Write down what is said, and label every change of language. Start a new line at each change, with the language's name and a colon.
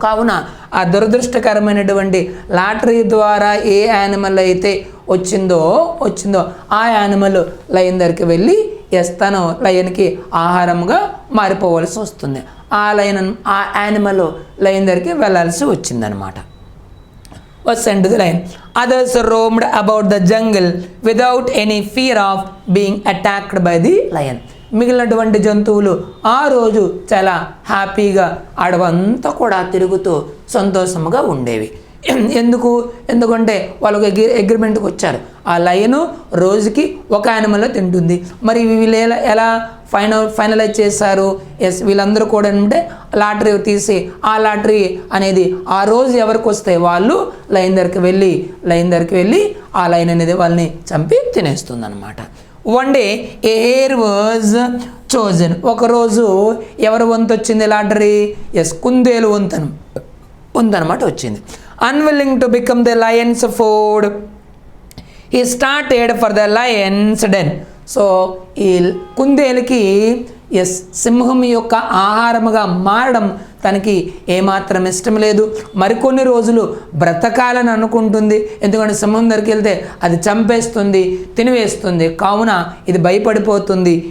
Telugu: కావున ఆ దురదృష్టకరమైనటువంటి లాటరీ ద్వారా ఏ యానిమల్ అయితే వచ్చిందో ఆ యానిమల్ లయన్ దగ్గరికి వెళ్ళి తను లయన్కి ఆహారంగా మారిపోవలసి వస్తుంది. ఆ యానిమల్ లయన్ దగ్గరికి వెళ్ళాల్సి వచ్చిందనమాట.
English: was sent to the lion. Others roamed about the jungle without any fear of being attacked by the lion.
Telugu: మిగిలినటువంటి జంతువులు ఆ రోజు చాలా హ్యాపీగా అడవంతా కూడా తిరుగుతూ సంతోషంగా ఉండేవి. ఎందుకంటే వాళ్ళకు అగ్రిమెంట్కి వచ్చారు, ఆ లయను రోజుకి ఒక యానిమల్ తింటుంది. మరి వీళ్ళు ఎలా ఫైనలైజ్ చేశారు? వీళ్ళందరూ కూడా అంటే లాటరీ తీసి ఆ లాటరీ అనేది ఆ రోజు ఎవరికి వస్తే వాళ్ళు లయన్ దగ్గరికి వెళ్ళి ఆ లయన్ అనేది వాళ్ళని చంపి తినేస్తుంది అనమాట.
English: One day a hare was chosen.
Telugu: ఒకరోజు ఎవరి వంతు వచ్చింది లాటరీ? కుందేలు వంతనమాట వచ్చింది.
English: unwilling to become the lion's food, he started for the lion's den.
Telugu: So ఈ కుందేలుకి సింహం యొక్క ఆహారముగా మారడం తనకి ఏమాత్రం ఇష్టం లేదు. మరికొన్ని రోజులు బ్రతకాలని అనుకుంటుంది, ఎందుకంటే సింహం దగ్గరికి వెళ్తే అది చంపేస్తుంది, తినివేస్తుంది, కావున ఇది భయపడిపోతుంది.